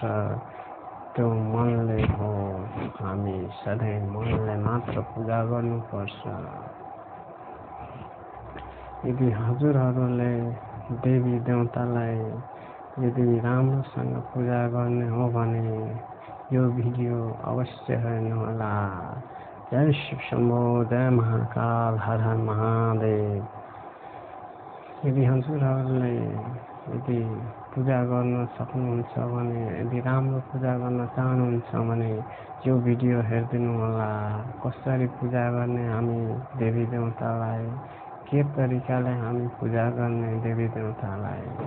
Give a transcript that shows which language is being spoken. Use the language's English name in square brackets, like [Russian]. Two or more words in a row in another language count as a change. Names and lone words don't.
[Nepali] त्यो मनले हो, हामी सधैँ मनले मात्र पूजा गर्नुपर्छ। यदि हजुरहरूले देवी देवतालाई यदि राम्रोसँग पूजा गर्ने हो भने यो भिडियो अवश्य हेर्नुहोला। जय शिव शम्भो, जय महाकाल, हर हर महादेव। यदि हजुरहरूले यदि पूजा गर्न सक्नुहुन्छ भने, यदि राम्रो पूजा गर्न चाहनुहुन्छ भने यो भिडियो हेरिदिनु होला। कसरी पूजा गर्ने हामी देवी देवतालाई, के तरिकाले हामी पूजा गर्ने देवी देवतालाई।